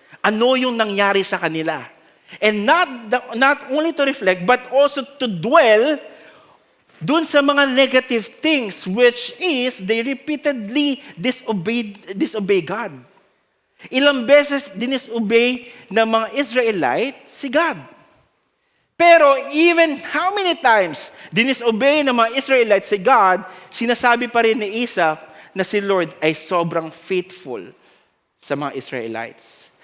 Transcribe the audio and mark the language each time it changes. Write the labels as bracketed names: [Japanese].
[Filipino] Ano yung nangyari sa kanila. [English] And not only to reflect, but also to dwell dun sa mga negative things, which is they repeatedly disobey God. [Filipino] Ilang beses dinisobey ng mga Israelites si God. Pero [English] even how many times [Filipino] dinisobey ng mga Israelites si God, sinasabi pa rin ni Asaph na si Lord ay sobrang faithful sa mga Israelites.